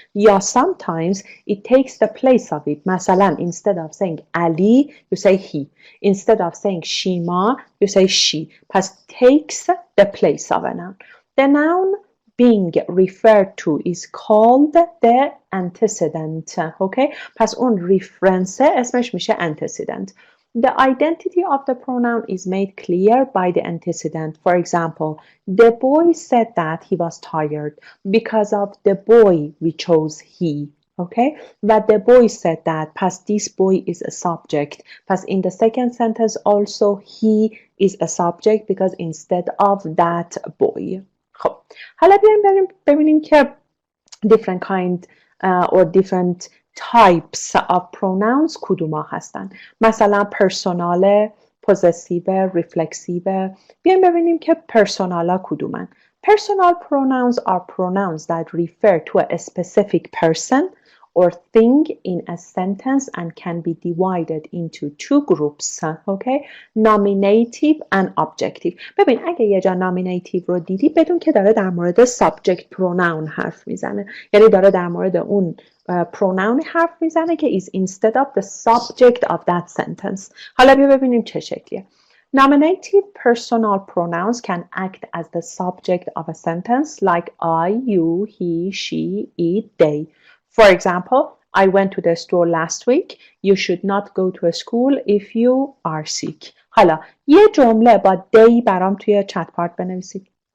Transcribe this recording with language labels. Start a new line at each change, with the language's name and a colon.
English: Yeah, sometimes it takes the place of it. مثلا, instead of saying Ali, you say he. Instead of saying Shima, you say she. But takes the place of a noun. The noun being referred to is called the antecedent. Okay?
Persian: پس اون reference اسمش میشه antecedent.
English: The identity of the pronoun is made clear by the antecedent. For example, the boy said that he was tired. Because of the boy, we chose he. Okay? But the boy said that. پس this boy is a subject. پس in the second sentence also he is a subject because instead of that boy.
Persian: خب حالا بیایم ببینیم که
English: different kind or different types of pronouns
Persian: کدوم ها هستن. مثلا پرسونال، possessive، reflexive. بیایم ببینیم که پرسونال ها کدومن.
English: Personal pronouns are pronouns that refer to a specific person or thing in a sentence and can be divided into two groups. Okay? Nominative and objective.
Persian: ببین اگه یه جا nominative رو دیدی بدون که داره در مورد subject pronoun حرف میزنه. یعنی داره در مورد اون pronoun حرف میزنه که
English: is instead of the subject of that sentence.
Persian: حالا بیا ببینیم چه شکلیه.
English: Nominative personal pronouns can act as the subject of a sentence like I, you, he, she, it, they. For example, I went to the store last week. You should not go to a school if you are sick.
Persian: حالا یه جمله با they برام توی چت پارت بنویسید.